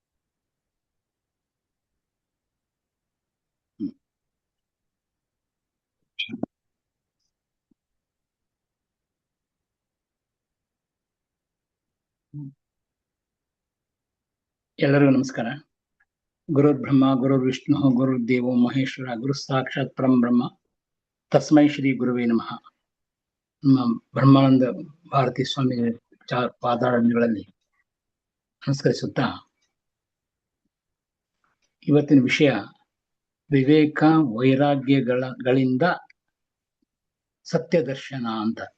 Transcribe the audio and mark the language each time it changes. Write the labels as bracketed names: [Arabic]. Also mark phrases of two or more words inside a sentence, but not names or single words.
[Kannada] ಎಲ್ಲರಿಗೂ ನಮಸ್ಕಾರ. [Sanskrit] ಗುರುರ್ ಬ್ರಹ್ಮ ಗುರುರ್ ವಿಷ್ಣು ಗುರುರ್ದೇವೋ ಮಹೇಶ್ವರ ಗುರು ಸಾಕ್ಷಾತ್ ಪರಂ ಬ್ರಹ್ಮ ತಸ್ಮೈ ಶ್ರೀ ಗುರುವೇ ನಮಃ. [Kannada] ನಮ್ಮ ಬ್ರಹ್ಮಾನಂದ ಭಾರತಿ ಸ್ವಾಮಿ ಪಾದಾರಗಳಲ್ಲಿ ನಮಸ್ಕರಿಸುತ್ತಾ, ಇವತ್ತಿನ ವಿಷಯ ವಿವೇಕ ವೈರಾಗ್ಯಗಳಿಂದ ಸತ್ಯದರ್ಶನ ಅಂತ.